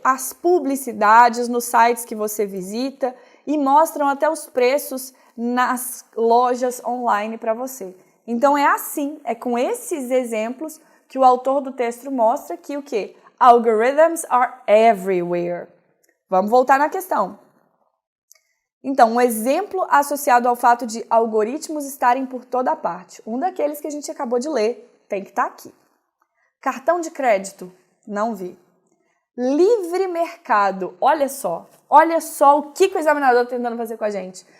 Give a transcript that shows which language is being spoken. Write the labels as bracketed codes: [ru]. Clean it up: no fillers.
[pt] As publicidades nos sites que você visita, e mostram até os preços nas lojas online para você. Então é assim, é com esses exemplos que o autor do texto mostra que o quê? [en] Algorithms are everywhere. [pt] Vamos voltar na questão. Então, um exemplo associado ao fato de algoritmos estarem por toda parte. Um daqueles que a gente acabou de ler tem que estar aqui. Cartão de crédito, não vi. Livre mercado, olha só o que o examinador está tentando fazer com a gente.